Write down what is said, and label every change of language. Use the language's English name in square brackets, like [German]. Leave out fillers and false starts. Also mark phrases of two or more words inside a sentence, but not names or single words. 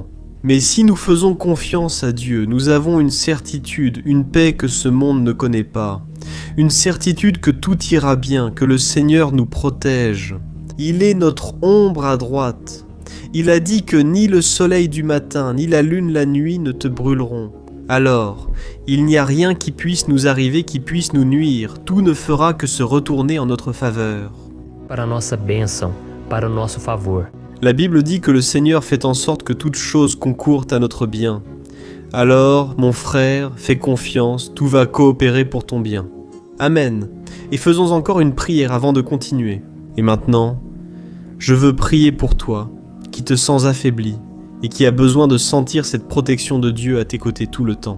[French] Mais si nous faisons confiance à Dieu, nous avons une certitude, une paix que ce monde ne connaît pas, une certitude que tout ira bien, que le Seigneur nous protège. Il est notre ombre à droite. Il a dit que ni le soleil du matin, ni la lune la nuit ne te brûleront. Alors, il n'y a rien qui puisse nous arriver, qui puisse nous nuire. Tout ne fera que se retourner en notre faveur. [Portuguese] Para a nossa bênção, para o nosso favor. [French] La Bible dit que le Seigneur fait en sorte que toutes choses concourent à notre bien. Alors, mon frère, fais confiance, tout va coopérer pour ton bien. Amen. Et faisons encore une prière avant de continuer. Et maintenant, je veux prier pour toi, qui te sens affaibli et qui a besoin de sentir cette protection de Dieu à tes côtés tout le temps.